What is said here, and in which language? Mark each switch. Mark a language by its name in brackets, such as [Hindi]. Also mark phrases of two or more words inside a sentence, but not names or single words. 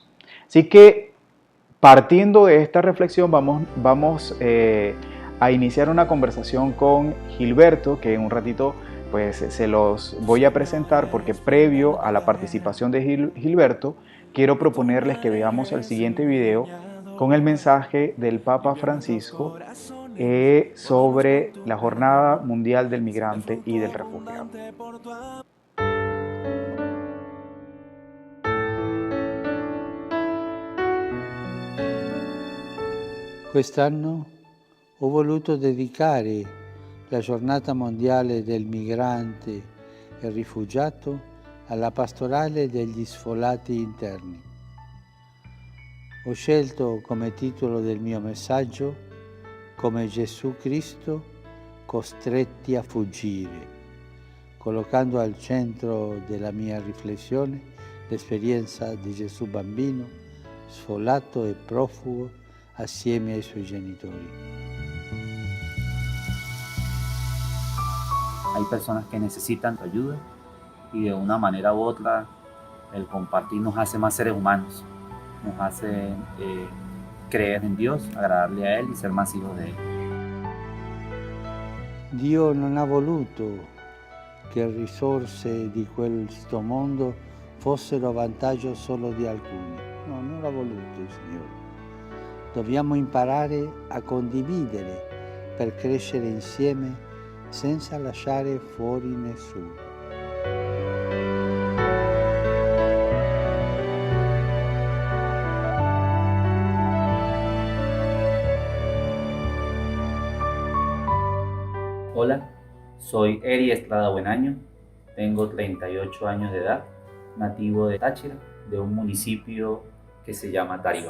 [Spanish] Así que, partiendo de esta reflexión, vamos a iniciar una conversación con Gilberto, que en un ratito pues se los voy a presentar, porque previo a la participación de Gilberto, quiero proponerles que veamos el siguiente video con el mensaje del Papa Francisco sobre la Jornada Mundial del Migrante y del Refugiado. [Italian] Quest'anno ho voluto dedicare la Giornata Mondiale del Migrante e Rifugiato alla pastorale degli sfollati interni. Ho scelto come titolo del mio messaggio "Come Gesù Cristo costretti a fuggire", collocando al centro della mia riflessione l'esperienza di Gesù bambino, sfollato e profugo assieme ai suoi genitori. [Spanish] Hay personas que necesitan tu ayuda y de una manera u otra el compartir nos hace más seres humanos, nos hace creer en Dios, agradarle a Él y ser más hijos de Él. [Italian] Dio non ha voluto che le risorse di questo mondo fossero a vantaggio solo di alcuni. No, non l'ha voluto il Signore. Dobbiamo imparare a condividere per crescere insieme senza lasciare fuori nessuno. [Spanish] Hola, soy Eri Estrada Buenaño, tengo 38 años de edad, nativo de Táchira, de un municipio que se llama Tariba.